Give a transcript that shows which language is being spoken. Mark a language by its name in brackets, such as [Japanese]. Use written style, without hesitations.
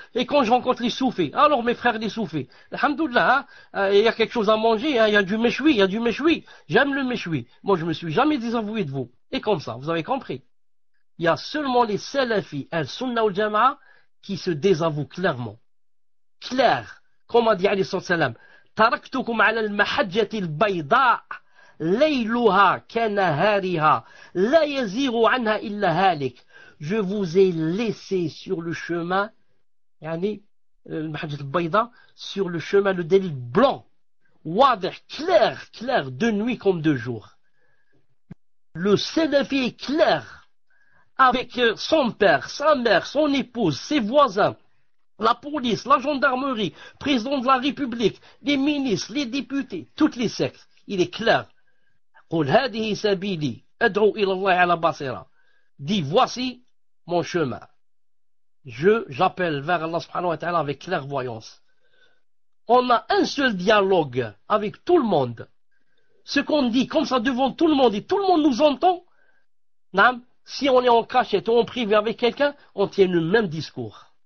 [French] Et quand je rencontre les Soufis, alors mes frères les Soufis, alhamdoulilah, hein, il y a quelque chose à manger, hein, il y a du méchoui, j'aime le méchoui. Moi je me suis jamais désavoué de vous. Et comme ça, vous avez compris. Il y a seulement les Salafis, Al-Sunnah ou Jama'a, qui se désavouent clairement. Clair, comme a dit alayhi salam. [Arabic] تركتكم على المحجة البيضاء ليلها كنهارها لا يزيغ عنها إلا هالك. [French] Je vous ai laissé sur le chemin [Arabic] يعني المحجة البيضاء, [French] sur le chemin, le délit blanc, [Arabic] واضح, [French] clair, de nuit comme de jour. Le Salafi est clair avec son père, sa mère, son épouse, ses voisins, la police, la gendarmerie, président de la République, les ministres, les députés, toutes les sectes. Il est clair. [Arabic] قل هذه سبيلي أدعو إلى الله على بصيرة. [French] Dis, voici mon chemin. J'appelle vers Allah subhanahu wa ta'ala avec clairvoyance. On a un seul dialogue avec tout le monde. Ce qu'on dit comme ça devant tout le monde et tout le monde nous entend. Si on est en cachette ou en privé avec quelqu'un, on tient le même discours.